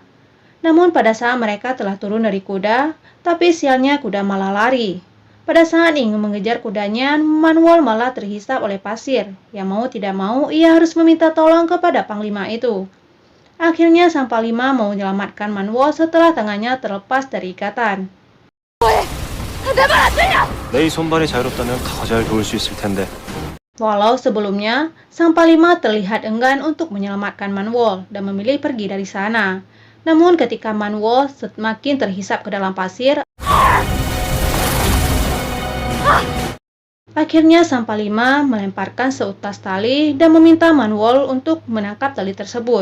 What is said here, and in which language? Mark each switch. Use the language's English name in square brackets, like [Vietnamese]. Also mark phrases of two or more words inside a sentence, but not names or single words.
[Indonesian] Namun pada saat mereka telah turun dari kuda, tapi sialnya kuda malah lari. Pada saat ingin mengejar kudanya, Man-wol malah terhisap oleh pasir. Yang mau tidak mau, ia harus meminta tolong kepada Panglima itu. Akhirnya sang Panglima mau menyelamatkan Man-wol setelah tangannya terlepas dari ikatan. [Korean] 내 손발이 자유롭다면 더 잘 도울 수 있을 텐데. [Indonesian] Walau sebelumnya, sang Panglima terlihat enggan untuk menyelamatkan Man-wol dan memilih pergi dari sana. Namun ketika Man-wol semakin terhisap ke dalam pasir, akhirnya sang Panglima melemparkan seutas tali dan meminta Man-wol untuk menangkap tali tersebut.